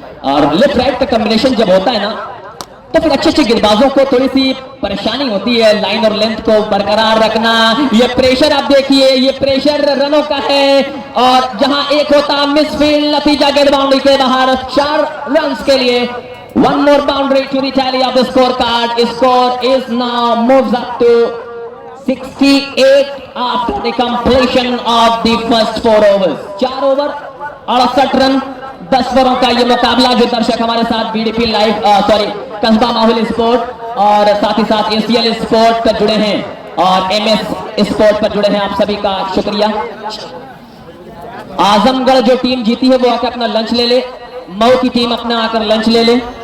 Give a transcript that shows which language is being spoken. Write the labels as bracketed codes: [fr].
[hi] और left right का combination जब होता है ना, तो फिर अच्छे गेंदबाजों को थोड़ी सी परेशानी होती है लाइन और लेंथ को बरकरार रखना। ये प्रेशर आप देखिए, ये प्रेशर रनों का है। और जहां एक होता मिसफील्ड, नतीजा गेंद बाउंड्री के बाहर, 4 रन के लिए। [en] 1 more boundary to the tally of the scorecard. Score is now moves up to 68 after the completion of the first 4 overs. [hi] 4 over 68 run, 10 ओवरों का ये मुकाबला। जो दर्शक हमारे साथ बीडीपी लाइव कस्बा माहौल स्पोर्ट और साथ ही साथ एसीएल स्पोर्ट पर जुड़े हैं और एमएस स्पोर्ट पर जुड़े हैं, आप सभी का शुक्रिया। आजमगढ़ जो टीम जीती है वो आकर अपना लंच ले ले, मऊ की टीम अपना आकर लंच ले ले।